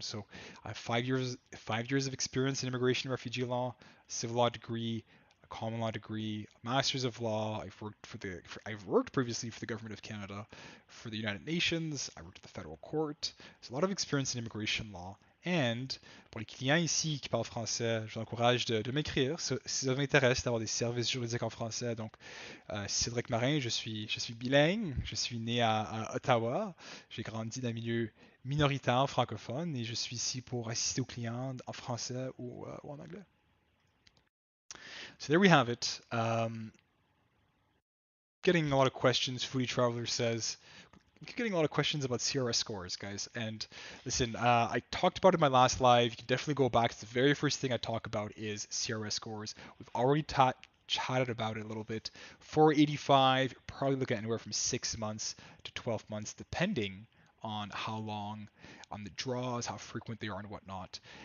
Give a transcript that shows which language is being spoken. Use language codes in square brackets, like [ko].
[en] So I have 5 years of experience in immigration and refugee law, civil law degree, a common law degree, a master's of law. I've worked previously for the government of Canada, for the United Nations. I worked at the federal court. There's a lot of experience in immigration law. [fr] And pour les clients ici qui parlent français, je vous encourage de m'écrire si ça vous intéresse d'avoir des services juridiques en français. Donc, Cédric Marin, je suis bilingue, je suis né à Ottawa, j'ai grandi dans un milieu minoritaire francophone et je suis ici pour assister aux clients en français ou en anglais. [en] So there we have it. Getting a lot of questions. Foodie Traveler says, getting a lot of questions about CRS scores, guys. And listen, I talked about it in my last live. You can definitely go back. It's the very first thing I talk about is CRS scores. We've already chatted about it a little bit. 485, you're probably looking at anywhere from 6 months to 12 months, depending on how long, on the draws, how frequent they are, and whatnot.